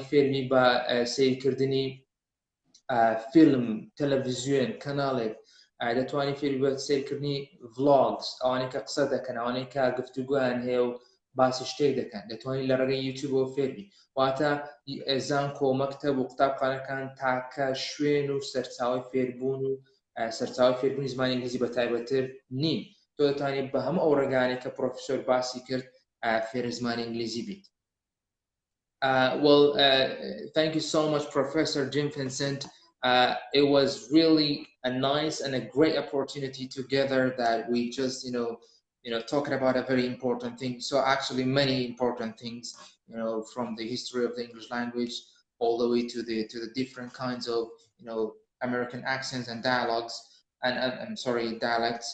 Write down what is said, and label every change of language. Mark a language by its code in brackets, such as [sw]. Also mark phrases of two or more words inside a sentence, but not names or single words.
[ckb] فێربی بە سیرکردنی فیلم تەلەڤیزیۆن کەناڵێک دەتوانی فێری بە سیرکردنی ڤڵۆگس ئەوانەی کە قسە دەکەن ئەوانەی کە گفتوگویان هەیە و باسی شتێک دەکەن دەتوانی لە ڕێگەی یوتیوبەوە فێربی واتە زانکۆ مەکتەب و قوتابخانەکان تاکە شوێن و سەرچاوەی فێربوون و سەرچاوی فێربوونی زمانی ئینگلیزی بە تایبەتر نین تۆ دەتوانێت بە هەموو ئەو ڕێگانێک کە پرۆفیسۆر باسی کرد فێرە زمانی ئینگلیزی بیت. [en] Thank you so much, Professor Jim Vincent. It was really a nice and a great opportunity together that we just, talking about a very important thing. So actually many important things, from the history of the English language all the way to the different kinds of, American accents and dialogues and dialects.